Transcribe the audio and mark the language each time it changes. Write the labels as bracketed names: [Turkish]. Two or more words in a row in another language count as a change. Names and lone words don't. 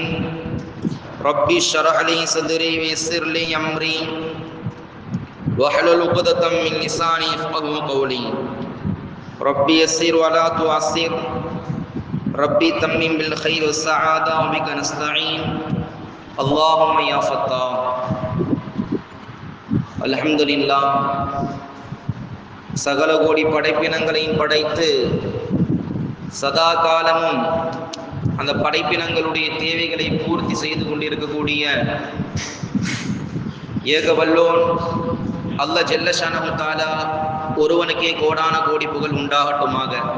[Arabic] ربي اشرح لي صدري ويسر لي أمري واحلل عقدة من لساني يفقهوا قولي. ربي يسر ولا تعسر ربي تمم بالخير والسعادة وبك نستعين اللهم يا فتاح. الحمد لله. [Tamil] சகல கோடி படைப்பினங்களையும் படைத்து சதா காலமும் அந்த படைப்பினங்களுடைய தேவைகளை பூர்த்தி செய்து கொண்டிருக்கக்கூடிய ஏக வல்லோன் [Arabic] الله جل شأنه تعالى [Tamil] ஒருவனுக்கே கோடான கோடி புகழ் உண்டாகட்டுமாக.